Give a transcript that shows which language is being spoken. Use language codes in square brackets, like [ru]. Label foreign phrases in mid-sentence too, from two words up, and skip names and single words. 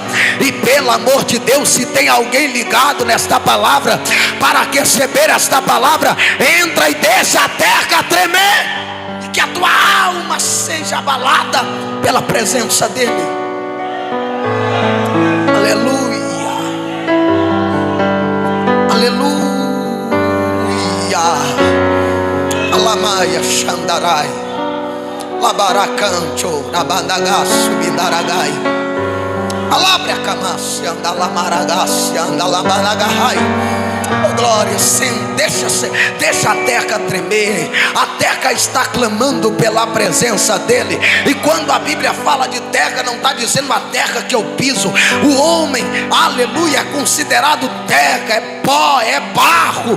[pt] E pelo amor de Deus, se tem alguém ligado nesta palavra para receber esta palavra, entra e deixa a terra tremer, e que a tua alma seja abalada pela presença dele. Aleluia, aleluia. Alamaia Xandarai, Labaracancho, Nabandagaço, Bidaragai, Alabra Camasse, Andalamaragasse, Andalamaragarai. Oh glória, sim, deixa a terra tremer. A terra está clamando pela presença dele. E quando a Bíblia fala de terra, não está dizendo a terra que eu piso. O homem, aleluia, é considerado terra, é pó, é barro.